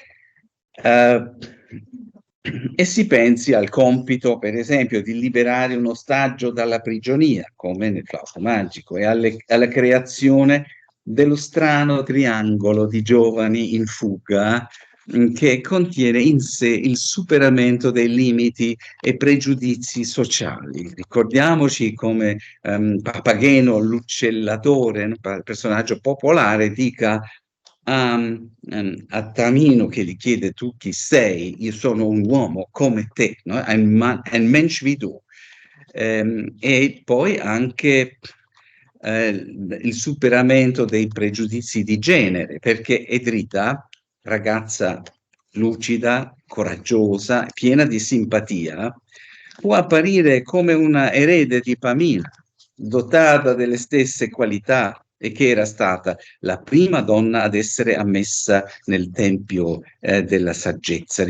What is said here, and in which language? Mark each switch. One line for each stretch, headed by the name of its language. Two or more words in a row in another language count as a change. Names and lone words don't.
Italian: E si pensi al compito, per esempio, di liberare un ostaggio dalla prigionia, come nel flauto magico, e alla creazione dello strano triangolo di giovani in fuga che contiene in sé il superamento dei limiti e pregiudizi sociali. Ricordiamoci come Papageno l'uccellatore, personaggio popolare, dica a Tamino, che gli chiede: tu chi sei? Io sono un uomo come te, no?
German: Ein Mensch wie du.
Italian: E poi anche il superamento dei pregiudizi di genere, perché Edrita, ragazza lucida, coraggiosa, piena di simpatia, può apparire come una erede di Pamina, dotata delle stesse qualità, e che era stata la prima donna ad essere ammessa nel Tempio della Saggezza.